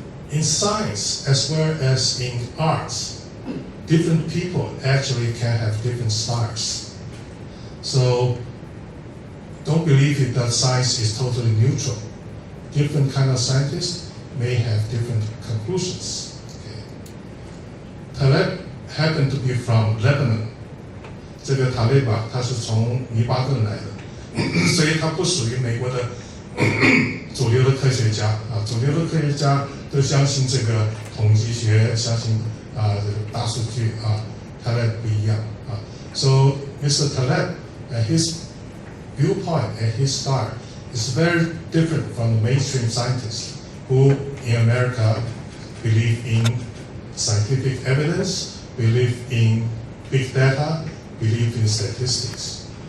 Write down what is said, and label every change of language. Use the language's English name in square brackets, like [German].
[English] In science, as well as in arts, different people actually can have different styles. So don't believe it that science is totally neutral. Different kind of scientists may have different conclusions. Okay. Taleb happened to be from Lebanon. [Chinese] 这个塔利吧，他是从黎巴嫩来的，所以他不属于美国的主流的科学家啊。主流的科学家都相信这个统计学，相信这个大数据啊。 Taleb 不一样啊。 [English] So Mr. Taleb, his viewpoint and his style is very different from the mainstream scientists who in America believe in scientific evidence, believe in big data, believe in statistics.